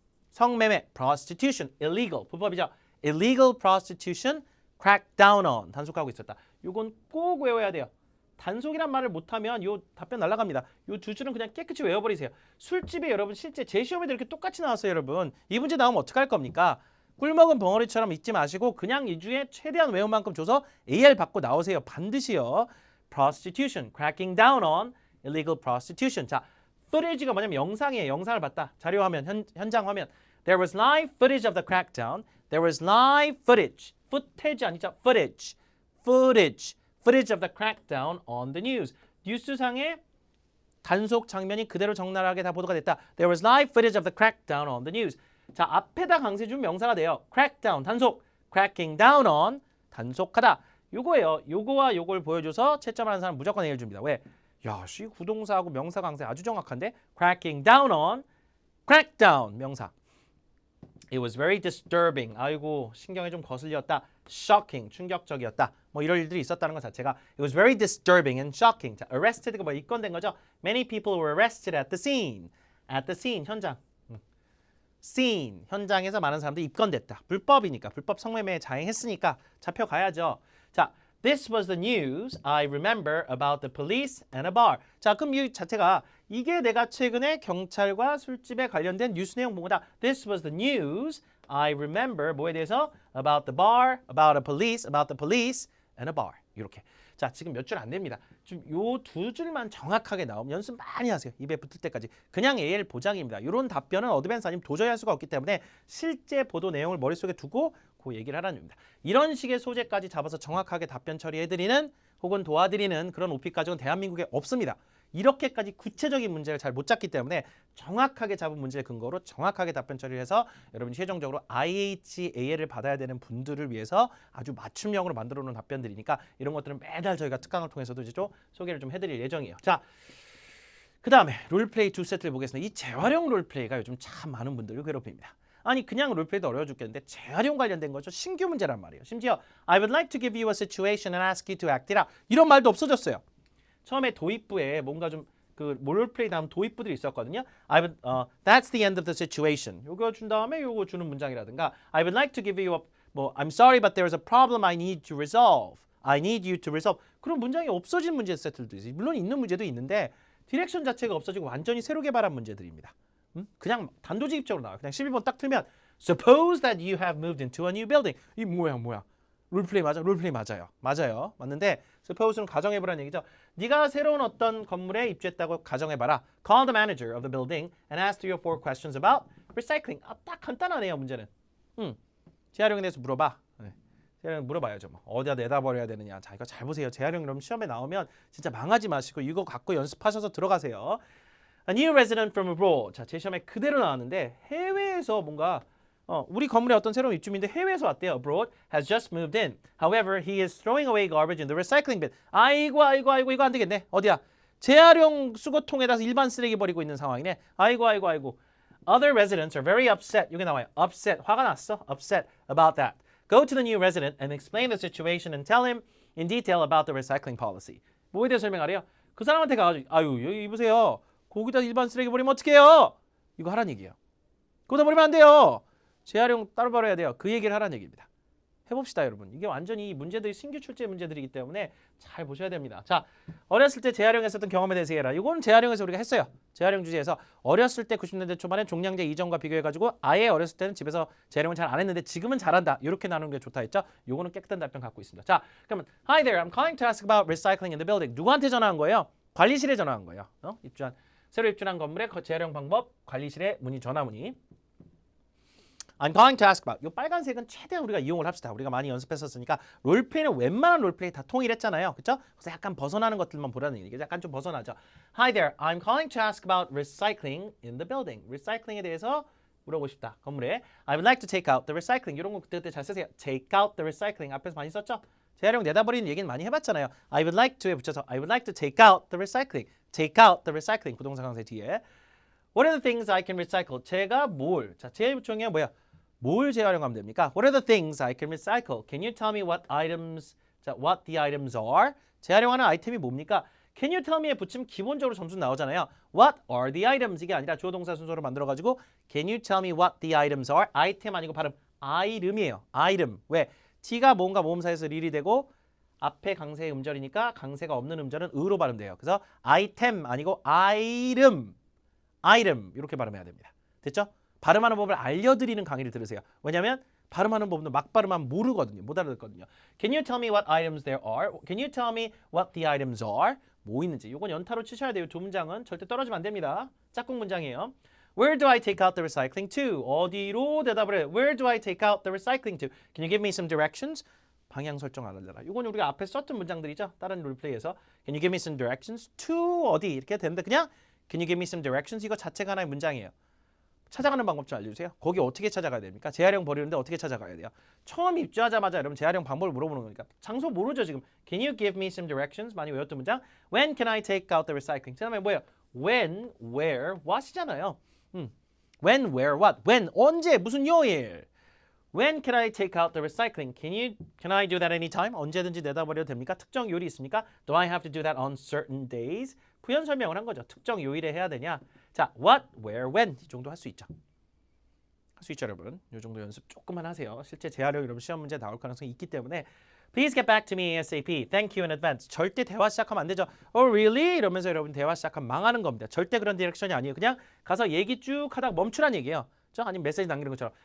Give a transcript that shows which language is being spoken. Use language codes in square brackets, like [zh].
[ko] 성매매, prostitution, illegal, 불법이죠. [en] illegal prostitution, crack down on, [ko] 단속하고 있었다. 이건 꼭 외워야 돼요. 단속이란 말을 못하면 요 답변 날아갑니다. 요 두 줄은 그냥 깨끗이 외워버리세요. 술집에 여러분 실제 제 시험에도 이렇게 똑같이 나왔어요, 여러분. 이 문제 나오면 어떡할 겁니까? 꿀먹은 벙어리처럼 잊지 마시고 그냥 이 중에 최대한 외운 만큼 줘서 AR 받고 나오세요. 반드시요. [en] prostitution, cracking down on illegal prostitution. [ko] 자, footage가 뭐냐면 영상이에요. 영상을 봤다. 자료 화면, 현장 화면. [en] There was live footage of the crackdown. There was live footage. [ko] footage 아니죠. [en] footage of the crackdown on the news. [ko] 뉴스상의 단속 장면이 그대로 적나라하게 다 보도가 됐다. [en] There was live footage of the crackdown on the news. [ko] 자, 앞에다 강세 주면 명사가 돼요. crackdown, 단속. [en] cracking down on, 단속하다. [ko] 요거예요. 요거와 요걸 보여줘서 채점을 하는 사람 무조건 A를 줍니다. 왜? 야, 씨 구동사하고 명사 강세 아주 정확한데? [en] cracking down on, crackdown, [ko] 명사. [en] It was very disturbing. [ko] 아이고, 신경이 좀 거슬렸다. shocking, 충격적이었다. 뭐 이런 일들이 있었다는 것 자체가 [en] It was very disturbing and shocking. [ko] 자, arrested가 뭐 입건된 거죠. [en] Many people were arrested at the scene. [ko] 현장. scene, 현장에서 많은 사람들이 입건됐다. 불법이니까, 불법 성매매에 자행했으니까 잡혀가야죠. [en] 자, This was the news I remember about the police and a bar. [ko] 자, 그럼 이 자체가 이게 내가 최근에 경찰과 술집에 관련된 뉴스 내용 본 거다. [en] This was the news I remember [ko] 뭐에 대해서 [en] about the bar, about the police and a bar. [ko] 이렇게. 자, 지금 몇 줄 안 됩니다. 좀 요 두 줄만 정확하게 나오면 연습 많이 하세요. 입에 붙을 때까지. 그냥 AL 보장입니다. 이런 답변은 어드밴스 아니면 도저히 할 수가 없기 때문에 실제 보도 내용을 머릿속에 두고 그 얘기를 하라는 겁니다. 이런 식의 소재까지 잡아서 정확하게 답변 처리해드리는 혹은 도와드리는 그런 OP 가정은 대한민국에 없습니다. 이렇게까지 구체적인 문제를 잘 못 잡기 때문에 정확하게 잡은 문제의 근거로 정확하게 답변 처리를 해서 여러분이 최종적으로 IHAL을 받아야 되는 분들을 위해서 아주 맞춤형으로 만들어 놓은 답변들이니까 이런 것들은 매달 저희가 특강을 통해서도 이제 좀 소개를 좀 해드릴 예정이에요. 자, 그 다음에 롤플레이 두 세트를 보겠습니다. 이 재활용 롤플레이가 요즘 참 많은 분들을 괴롭힙니다. 아니 그냥 롤플레이도 어려워 죽겠는데 재활용 관련된 거죠. 신규 문제란 말이에요. 심지어 [en] I would like to give you a situation and ask you to act it out. [ko] 이런 말도 없어졌어요. 처음에 도입부에 뭔가 좀 그 롤플레이 다음 도입부들이 있었거든요. [en] That's the end of the situation. [ko] 요거 준 다음에 요거 주는 문장이라든가 [en] I would like to give you a 뭐 I'm sorry but there's a problem I need to resolve. I need you to resolve. [ko] 그런 문장이 없어진 문제 세트들도 있어요. 물론 있는 문제도 있는데 디렉션 자체가 없어지고 완전히 새로 개발한 문제들입니다. 그냥 단도직입적으로 나와요. 그냥 11번 딱 틀면 [en] Suppose that you have moved into a new building. [ko] 이 뭐야. 롤플레이 맞아? 롤플레이 맞아요. 맞아요. 맞는데 suppose는 가정해보라는 얘기죠. 네가 새로운 어떤 건물에 입주했다고 가정해봐라. [en] Call the manager of the building and ask 3 or 4 questions about recycling. [ko] 딱 간단하네요, 문제는. 재활용에 대해서 물어봐. 네. 재활용 물어봐야죠. 뭐. 어디다 내다 버려야 되느냐. 자, 이거 잘 보세요. 재활용 그럼 시험에 나오면 진짜 망하지 마시고 이거 갖고 연습하셔서 들어가세요. [en] A new resident from abroad. [ko] 자, 제 시험에 그대로 나왔는데 해외에서 뭔가 우리 건물에 어떤 새로운 입주민인데 해외에서 왔대요. [en] Abroad has just moved in. However, he is throwing away garbage in the recycling bin. [ko] 아이고 이거 안 되겠네. 어디야? 재활용 수거통에다 일반 쓰레기 버리고 있는 상황이네. 아이고. [en] Other residents are very upset. [ko] 이게 나와요. Upset. 화가 났어. [en] Upset about that. Go to the new resident and explain the situation and tell him in detail about the recycling policy. [ko] 뭐에 대해 설명하래요? 그 사람한테 가가지고 여기 보세요. 거기다 일반 쓰레기 버리면 어떡해요? 이거 하란 얘기예요. 거기다 버리면 안 돼요. 재활용 따로 버려야 돼요. 그 얘기를 하란 얘기입니다. 해봅시다, 여러분. 이게 완전히 문제들이 신규 출제 문제들이기 때문에 잘 보셔야 됩니다. 자, 어렸을 때 재활용했었던 경험에 대해서 해라. 이건 재활용에서 우리가 했어요. 재활용 주제에서 어렸을 때 90년대 초반에 종량제 이전과 비교해가지고 아예 어렸을 때는 집에서 재활용을 잘 안 했는데 지금은 잘한다. 이렇게 나누는 게 좋다 했죠. 요거는 깨끗한 답변 갖고 있습니다. 자, 그러면 [en] Hi there, I'm calling to ask about recycling in the building. [ko] 누구한테 전화한 거예요? 관리실에 전화한 거예요. 새로 입주한 건물의 재활용 방법, 관리실에 전화 문의. I'm calling to ask about. 이 빨간색은 최대한 우리가 이용을 합시다. 우리가 많이 연습했었으니까 롤플레이는 웬만한 롤플레이 다 통일했잖아요. 그렇죠? 그래서 약간 벗어나는 것들만 보라는 얘기. 약간 좀 벗어나죠. [en] Hi there. I'm calling to ask about recycling in the building. [ko] 리사이클링에 대해서 물어보고 싶다. 건물에. [en] I would like to take out the recycling. [ko] 이런 거 그때 잘 쓰세요. [en] Take out the recycling. [ko] 앞에서 많이 썼죠? 재활용 내다버리는 얘기는 많이 해봤잖아요. [en] I would like to에 붙여서 I would like to take out the recycling. Take out the recycling. [ko] 부동사 강세 뒤에. [en] What are the things I can recycle? [ko] 제가 뭘? 자, 제일 중요한 게 뭐야? 뭘 재활용하면 됩니까? [en] What are the things I can recycle? Can you tell me what items, what the items are? [ko] 재활용하는 아이템이 뭡니까? [en] Can you tell me [ko] 에 붙이면 기본적으로 점수 나오잖아요. [en] What are the items? [ko] 이게 아니라 주어 동사 순서로 만들어가지고 [en] Can you tell me what the items are? [ko] 아이템 아니고 발음 아이름이에요. 아이름. 왜? T가 뭔가 모음사에서 릴이 되고 앞에 강세의 음절이니까 강세가 없는 음절은 으로 발음돼요. 그래서 아이템 아니고 아이름. 아이름 이렇게 발음해야 됩니다. 됐죠? 발음하는 법을 알려드리는 강의를 들으세요. 왜냐하면 발음하는 법은 막 발음하면 모르거든요. 못 알아듣거든요. [en] Can you tell me what items there are? Can you tell me what the items are? [ko] 뭐 있는지. 이건 연타로 치셔야 돼요. 두 문장은 절대 떨어지면 안 됩니다. 짝꿍 문장이에요. [en] Where do I take out the recycling to? [ko] 어디로 대답을 해요? [en] Where do I take out the recycling to? Can you give me some directions? [ko] 방향 설정 알려라. 이건 우리가 앞에 썼던 문장들이죠. [en] 다른 롤플레이에서 Can you give me some directions? to 어디? [ko] 이렇게 되는데 그냥 [en] Can you give me some directions? [ko] 이거 자체가 하나의 문장이에요. 찾아가는 방법 좀 알려주세요. 거기 어떻게 찾아가야 됩니까? 재활용 버리는데 어떻게 찾아가야 돼요? 처음 입주하자마자 여러분 재활용 방법을 물어보는 거니까 장소 모르죠 지금. [en] Can you give me some directions? [ko] 많이 외웠던 문장. [en] When can I take out the recycling? [ko] 그 다음에 뭐예요? [en] When, where, what이잖아요. When, where, what. [ko] When, 언제, 무슨 요일. [en] When can I take out the recycling? Can I do that anytime? [ko] 언제든지 내다 버려도 됩니까? 특정 요일이 있습니까? [en] Do I have to do that on certain days? [ko] 부연 설명을 한 거죠. 특정 요일에 해야 되냐? 자, what, where, when 이 정도 할 수 있죠. 할 수 있죠, 여러분. 이 정도 연습 조금만 하세요. 실제 재활용 이런 시험 문제 나올 가능성이 있기 때문에 [en] Please get back to me ASAP. Thank you in advance. [ko] 절대 대화 시작하면 안 되죠. [en] Oh, really? [ko] 이러면서 여러분 대화 시작하면 망하는 겁니다. 절대 그런 디렉션이 아니에요. 그냥 가서 얘기 쭉 하다가 멈추란 얘기예요. 아니면 메시지 남기는 것처럼.